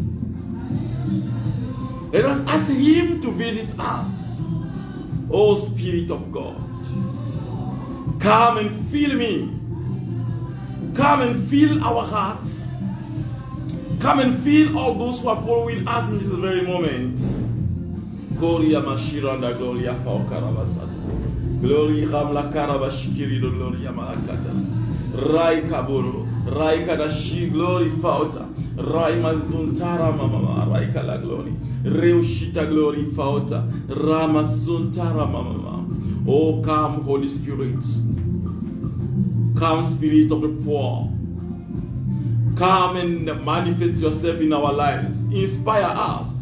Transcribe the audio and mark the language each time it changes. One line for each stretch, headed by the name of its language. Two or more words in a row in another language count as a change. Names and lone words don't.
English: Let us ask Him to visit us. Oh, Spirit of God, come and fill me. Come and fill our hearts. Come and fill all those who are following us in this very moment. Gloria Mashiranda, Gloria Faukarabasada. Gloria Hamla Karabashikiri, Gloria Malakata. Rai Kaburu, Rai Kadashi, Glory Fauta. Rai Mazuntara Mama, Rai Kala Glory. Reushita Glory Fauta. Rama Suntara Mama. Oh, come, Holy Spirit. Come, Spirit of the poor. Come and manifest yourself in our lives. Inspire us.